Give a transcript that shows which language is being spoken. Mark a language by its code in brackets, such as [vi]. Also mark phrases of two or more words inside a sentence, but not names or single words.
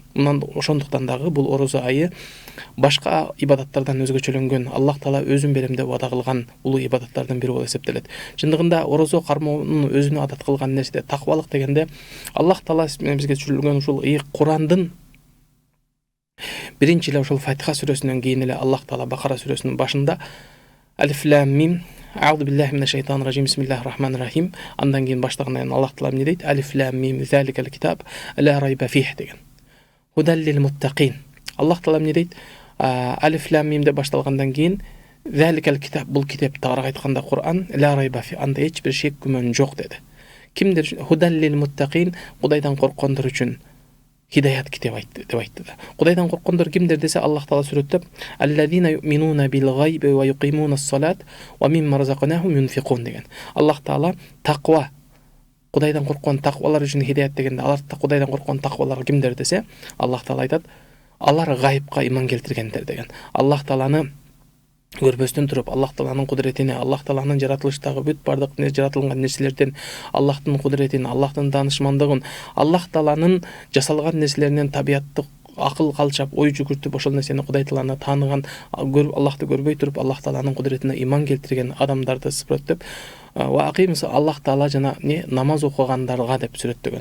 [ky] Мындан ошондуктан дагы бул орозо айы башка ибадаттардан өзгөчөлөнгөн, Аллах Таала өзүн берем деп вада кылган улуу ибадаттардын бири болуп эсептелет. Чындыгында орозо кармоонун өзүнө адат кылган нерсе таквалык дегенде, Аллах Таала бизге түшүрүлгөн ушул Курандын биринчи эле ошол Фатиха сүрөсүнөн кийин эле Аллах Таала Бакара сүрөсүнүн башында [ar] الم أعوذ بالله من الشيطان الرجيم بسم الله الرحمن الرحيم, [ky] андан кийин баштаган Аллах Таала эмне дейт? [ar] الم ذلك الكتاب لا ريب فيه деген. هدى للمتقين. [ky] Аллах Таала эмне дейт? [ar] الم [ky] деп башталгандан кийин [ar] ذلك الكتاب, [ky] бул китеп тагыраак айтканда Кур'ан, [ar] لا ريب في, [ky] анда эч бир шек күмөн жок деди. [ar] Кимдер هدى للمتقين, [ky] Кудайдан корккондор үчүн хидаят китеп айтты деп айтты да. Кудайдан корккондор кимдер десе, Аллах Таала сүрөттөп, [ar] الذين يؤمنون بالغيب ويقيمون الصلاة ومما رزقناهم ينفقون деген. [ky] Аллах Таала таква, Кудайдан корккон таквалар үчүн хидаят дегенде, алар Кудайдан корккон таквалар кимдер десе, Аллах Таала айтат, алар гайыпка иман келтиргендер деген. Аллах Тааланы көрбөстөн туруп, Аллах Тааланын кудретине, Аллах Тааланын жаратылыштагы бүт бардык жаратылган нерселерден Аллахтын кудретин, Аллахтын даанышмандыгын, Аллах Тааланын жасалган нерселеринен табиаттык акыл калчап, ой жүгүртүп, ошол нерсени Кудай Тааланы тааныган, Аллахты көрбөй туруп, Аллах Тааланын кудретине иман келтирген адамдарды сүрөттөп, ва акимс Аллах Таала жана намаз окугандарга деп сүрөттөгөн.